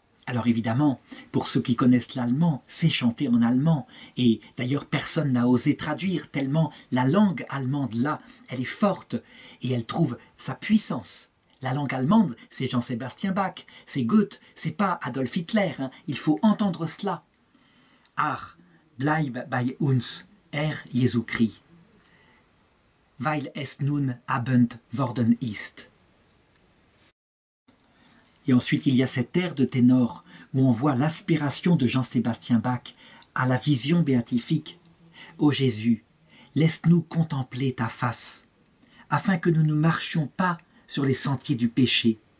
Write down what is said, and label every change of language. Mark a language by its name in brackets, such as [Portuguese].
[French] Alors évidemment, pour ceux qui connaissent l'allemand, c'est chanté en allemand. Et d'ailleurs, personne n'a osé traduire, tellement la langue allemande, là, elle est forte et elle trouve sa puissance. La langue allemande, c'est Jean-Sébastien Bach, c'est Goethe, c'est pas Adolf Hitler. Hein. Il faut entendre cela. [German] Ach, bleib bei uns, Herr Jesu Christ, weil es nun Abend worden ist. [French] Et ensuite, il y a cet air de ténor où on voit l'aspiration de Jean-Sébastien Bach à la vision béatifique. Ô Jésus, laisse-nous contempler ta face, afin que nous ne marchions pas sur les sentiers du péché.